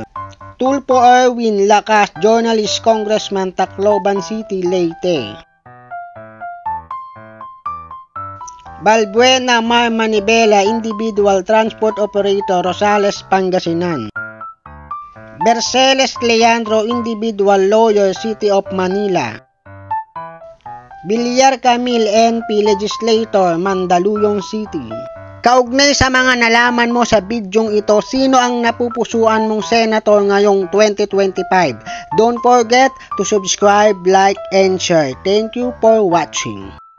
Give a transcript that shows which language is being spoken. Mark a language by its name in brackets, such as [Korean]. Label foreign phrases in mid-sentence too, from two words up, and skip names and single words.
[English] Tulpo Erwin Lakas, journalist, congressman, Tacloban City, Leyte. Balbuena Mar Manibela, individual, transport operator, Rosales, Pangasinan. Berceles Leandro, individual, lawyer, City of Manila. Villar Camille, NP, legislator, Mandaluyong City. [Filipino] Kaugnay sa mga nalaman mo sa bidyong ito, sino ang napupusuan mong senator ngayong 2025? [English] Don't forget to subscribe, like, and share. Thank you for watching.